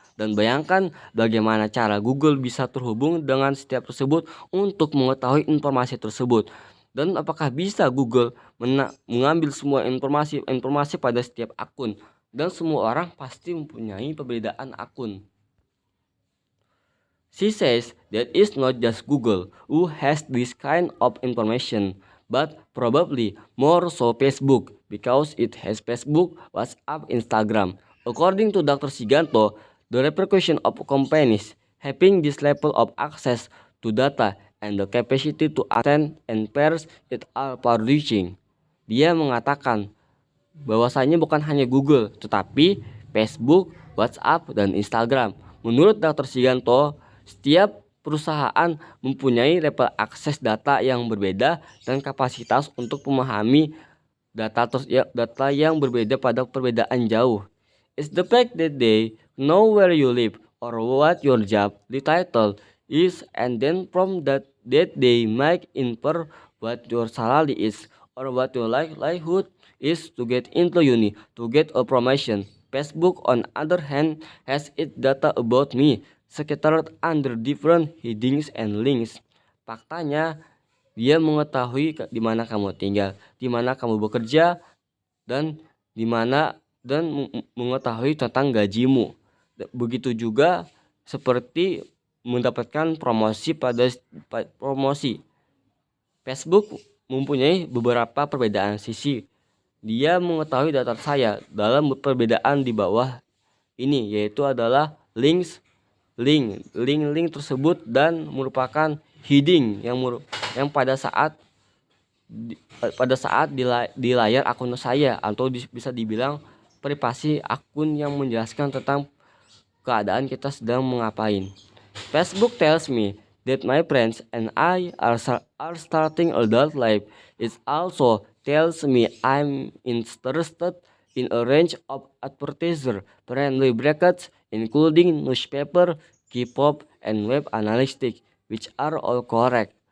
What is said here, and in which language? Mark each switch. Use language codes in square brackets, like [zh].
[id] Dan bayangkan bagaimana cara Google bisa terhubung dengan setiap tersebut untuk mengetahui informasi tersebut. Dan apakah bisa Google mengambil semua informasi pada setiap akun? Dan semua orang pasti mempunyai perbedaan akun. [en] She says that it's not just Google who has this kind of information, but probably more so Facebook, because it has Facebook, WhatsApp, Instagram. According to Dr. Siganto, the repercussion of companies having this level of access to data and the capacity to attend and pairs it are far-reaching. [id] Dia mengatakan bahwasanya bukan hanya Google, tetapi Facebook, WhatsApp, dan Instagram. Menurut Dr. Siganto, setiap perusahaan mempunyai level akses data yang berbeda dan kapasitas untuk memahami data yang berbeda pada perbedaan jauh. [en] It's the fact that they know where you live or what your job title is, and then from that they might infer what your salary is or what your livelihood is to get into uni, to get a promotion. Facebook, on other hand, has its data about me scattered under different headings and links. [id] Faktanya, dia mengetahui di mana kamu tinggal, di mana kamu bekerja, dan di mana mengetahui tentang gajimu. Begitu juga seperti mendapatkan promosi promosi. Facebook mempunyai beberapa perbedaan sisi. Dia mengetahui data saya dalam perbedaan di bawah ini, yaitu adalah link tersebut dan merupakan heading yang pada saat di layar akun saya, atau bisa dibilang privasi akun yang menjelaskan tentang keadaan kita sedang mengapain. [en] Facebook tells me that my friends and I are starting adult life. It also tells me I'm interested in a range of advertiser-friendly brackets, including newspaper, K-pop, and web analytics, which are all correct.